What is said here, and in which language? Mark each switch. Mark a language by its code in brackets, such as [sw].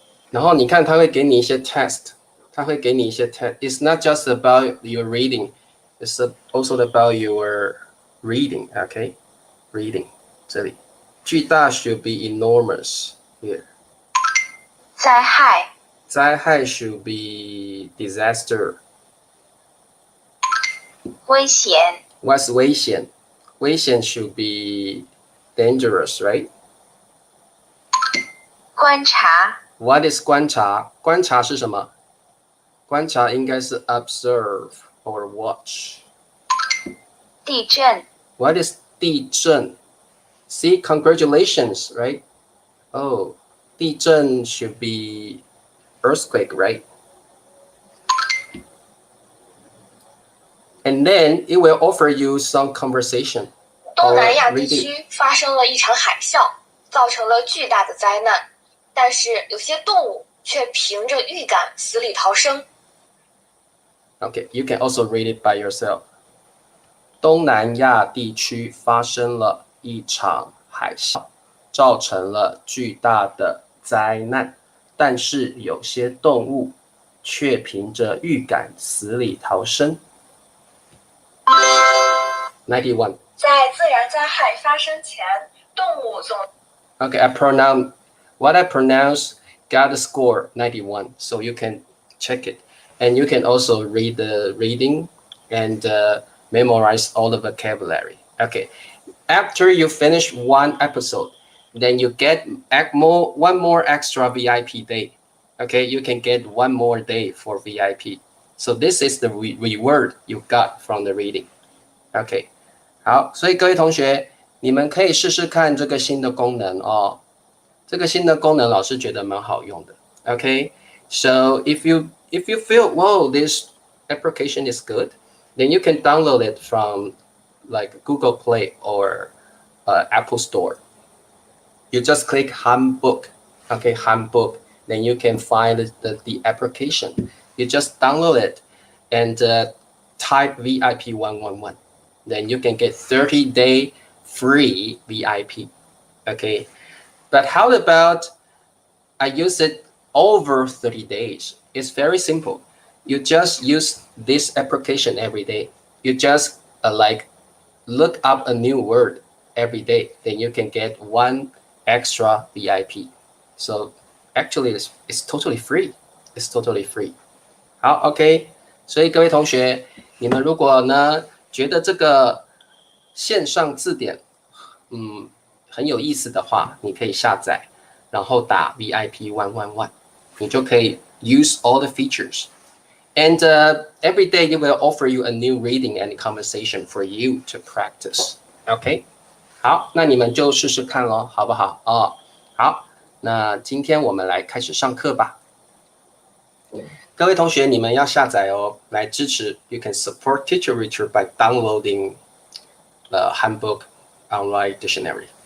[zh] 然后你看它会给你一些 test. 它会给你一些 test. [en] It's not just about your reading. It's also about your reading, okay? Reading. [zh] 这里. [en] 巨大 should be enormous here. [zh] 灾害， [en] 灾害 should be disaster. [zh] 危险， [en] What's 危险? 危险 should be dangerous, right? [zh] 观察， [en] What is [zh] 观察?观察是什么？观察应该是 [en] observe or watch. [zh] 地震， [en] What is 地震? See, congratulations, right? Oh, 地震 should be earthquake, right? And then it will offer you some conversation. [zh] 东南亚地区发生了一场海啸，造成了巨大的灾难，但是有些动物却凭着预感死里逃生。 [en] Okay, you can also read it by yourself. [zh] 东南亚地区发生了一场海啸，造成了巨大的灾难，但是有些动物却凭着预感死里逃生。 91. 在自然灾害发生前，动物总 [en] Okay, what I pronounce got a score 91, so you can check it, and you can also read the reading and memorize all the vocabulary. Okay, after you finish one episode, then you get one more extra VIP day. Okay, you can get one more day for VIP. So this is the reward you got from the reading. Okay, [zh] 好，所以各位同学，你们可以试试看这个新的功能哦。这个新的功能老师觉得蛮好用的。 [en] Okay, so if you feel, whoa, this application is good, then you can download it from like Google Play or Apple Store. You just click Handbook, okay, Handbook. Then you can find the application. You just download it and type VIP 111. Then you can get 30-day free VIP. Okay, but how about I use it over 30 days? It's very simple. You just use this application every day. You just like look up a new word every day. Then you can get one extra VIP. So actually, it's totally free. It's totally free. [zh] 好 [en] ，OK。 [zh] 所以各位同学，你们如果呢觉得这个线上字典，很有意思的话，你可以下载，然后打 VIP 111，你就可以 [en] use all the features. And every day it will offer you a new reading and conversation for you to practice. [zh] OK， 好，那你们就试试看咯，好不好？哦，好，那今天我们来开始上课吧。各位同学，你们要下载哦，来支持。 [en] You can support Teacher Richard by downloading the Handbook Online Dictionary.